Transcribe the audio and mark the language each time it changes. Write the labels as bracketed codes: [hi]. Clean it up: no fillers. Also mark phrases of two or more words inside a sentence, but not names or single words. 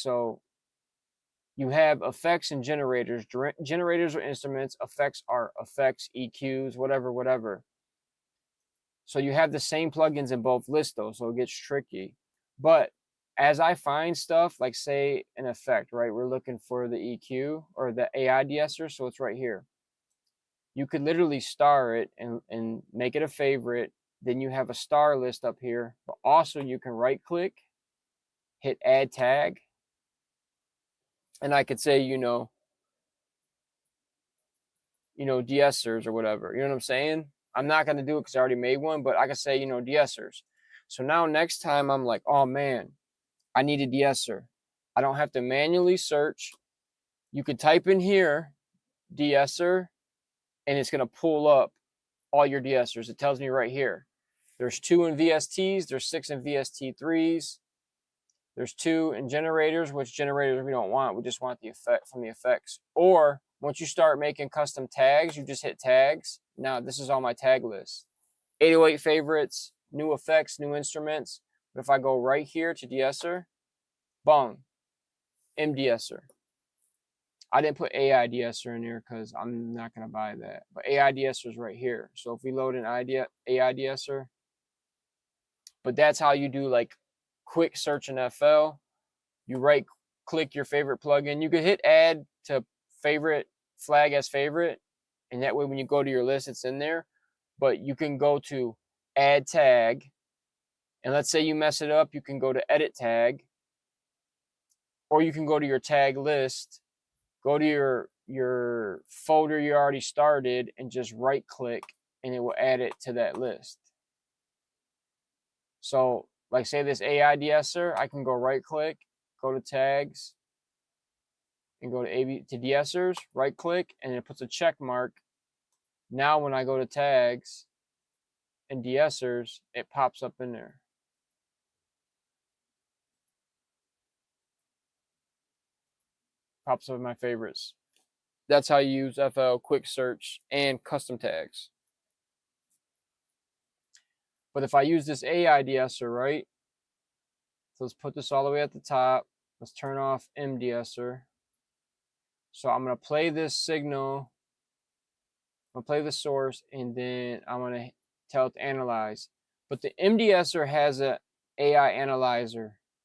[en] So you have effects and generators. Generators are instruments. Effects are effects, EQs, whatever. So you have the same plugins in both lists though, so it gets tricky. But as I find stuff, like say an effect, right? We're looking for the EQ or the AI de-esser, so it's right here. You could literally star it and make it a favorite. Then you have a star list up here. But also you can right click, hit add tag. And I could say, de-essers or whatever. You know what I'm saying? I'm not going to do it because I already made one, but I could say, de-essers. So now next time I'm like, oh man, I need a de-esser. I don't have to manually search. You could type in here, de-esser, and it's going to pull up all your de-essers. It tells me right here. There's 2 in VSTs. There's 6 in VST3s. There's 2 in generators, which generators we don't want. We just want the effect from the effects. Or once you start making custom tags, you just hit tags. Now this is all my tag list. 808 favorites, new effects, new instruments. But if I go right here to de-esser, boom, MDesser. I didn't put AI de-esser in there because I'm not going to buy that. But AI de-esser is right here. So if we load an AI de-esser, but that's how you do like quick search in FL. You right click your favorite plugin. You could hit add to favorite, flag as favorite. And that way when you go to your list, it's in there. But you can go to add tag. And let's say you mess it up, you can go to edit tag. Or you can go to your tag list, go to your folder you already started and just right click and it will add it to that list. So like say this AI de-esser, I can go right click, go to tags and go to de-essers, right click, and it puts a check mark. Now when I go to tags and de-essers, it pops up in there. Pops up in my favorites. That's how you use FL quick search and custom tags. But if I use this AI de-esser, right? So let's put this all the way at the top. Let's turn off MDesser. So I'm going to play this signal I'm gonna play the source, and then I'm gonna tell it to analyze. But the MDSer has a AI analyzer.